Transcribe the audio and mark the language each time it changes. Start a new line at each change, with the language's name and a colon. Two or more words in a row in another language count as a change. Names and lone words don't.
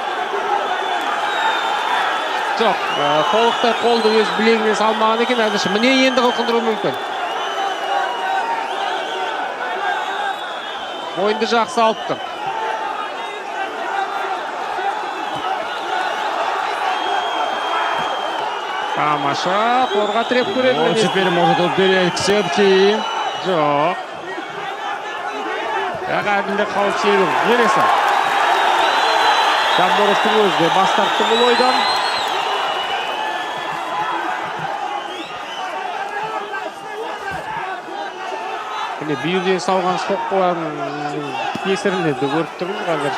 Kazakh: Жоқ, толықтай қолды өз білегіне салмаған екен, әзірше міне енді қылқындыру мүмкін. Мойынды жақсы алып тұр. Тамаша, қорға тіреп көреді.
Russian: Вот теперь может упереть к сетке.
Kazakh: Жоқ. Әділде қауіпсіздігін бересі. Жамборовтың өзі де бас тартты бұл ойдан. Міне бүйірден салған соққылардың кесірінде де көріп тұрмыз қазір.